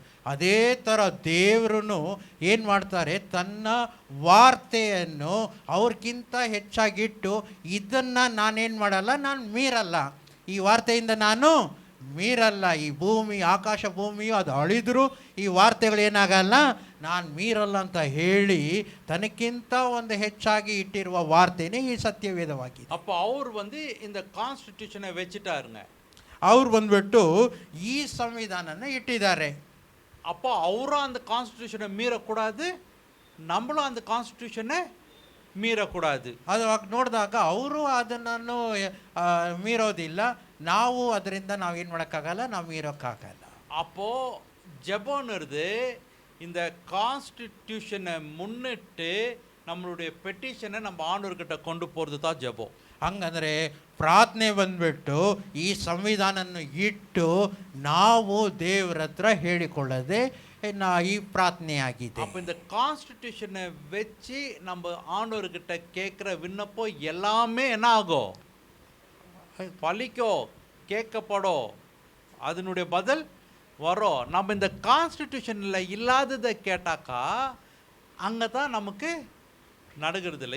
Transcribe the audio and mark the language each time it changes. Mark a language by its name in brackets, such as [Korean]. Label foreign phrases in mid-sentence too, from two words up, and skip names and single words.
[Kannada] ಅದೇ ಥರ ದೇವರು ಏನು ಮಾಡ್ತಾರೆ, ತನ್ನ ವಾರ್ತೆಯನ್ನು ಅವ್ರಿಗಿಂತ ಹೆಚ್ಚಾಗಿಟ್ಟು ಇದನ್ನು ನಾನೇನು ಮಾಡಲ್ಲ, ನಾನು ಮೀರಲ್ಲ, ಈ ವಾರ್ತೆಯಿಂದ ನಾನು ಮೀರಲ್ಲ, ಈ ಭೂಮಿ ಆಕಾಶ ಭೂಮಿಯು ಅದು ಅಳಿದರೂ ಈ ವಾರ್ತೆಗಳೇನಾಗಲ್ಲ, ನಾನು ಮೀರಲ್ಲ ಅಂತ ಹೇಳಿ ತನಕ್ಕಿಂತ ಒಂದು ಹೆಚ್ಚಾಗಿ ಇಟ್ಟಿರುವ ವಾರ್ತೆನೇ ಈ ಸತ್ಯವೇದವಾಗಿದೆ. [Tamil] அப்போ அவர் வந்து இந்த கான்ஸ்டிடியூஷனை வச்சுட்டாருங்க. [Kannada] ಅವ್ರು ಬಂದ್ಬಿಟ್ಟು ಈ ಸಂವಿಧಾನನ ಇಟ್ಟಿದ್ದಾರೆ. [Tamil] அப்போ அவரும் அந்த கான்ஸ்டிடியூஷனை மீறக்கூடாது, நம்மளும் அந்த கான்ஸ்டிடியூஷனை மீறக்கூடாது. [Kannada] ಅದು ನೋಡಿದಾಗ ಅವರು ಅದನ್ನು ಮೀರೋದಿಲ್ಲ, ನಾವು ಅದರಿಂದ ನಾವೇನು ಮಾಡೋಕ್ಕಾಗಲ್ಲ, ನಾವು ಮೀರೋಕ್ಕಾಗಲ್ಲ. [Tamil] அப்போ ஜெபம்ங்கிறது இந்த கான்ஸ்டிடியூஷனை முன்னிட்டு நம்மளுடைய பெட்டிஷனை நம்ம ஆண்டவர்கிட்ட கொண்டு போகிறது தான் ஜெபம். [Kannada] ಹಂಗಂದರೆ ಪ್ರಾರ್ಥನೆ ಬಂದ್ಬಿಟ್ಟು ಈ ಸಂವಿಧಾನವನ್ನು ಇಟ್ಟು ನಾವು ದೇವರ ಹತ್ರ ಹೇಳಿಕೊಳ್ಳದೆ ಈ ಪ್ರಾರ್ಥನೆ ಆಗಿದೆ. [Tamil] அப்போ இந்த கான்ஸ்டிடியூஷனை வச்சு நம்ம ஆண்டவர்கிட்ட கேட்குற விண்ணப்பம் எல்லாமே என்ன ஆகும்? பலிக்கும், கேட்கப்படும், அதனுடைய பதில் வரும். நம்ம இந்த கான்ஸ்டிடியூஷனில் இல்லாததை கேட்டாக்கா அங்கே தான் நமக்கு நடக்கிறது இல்லை.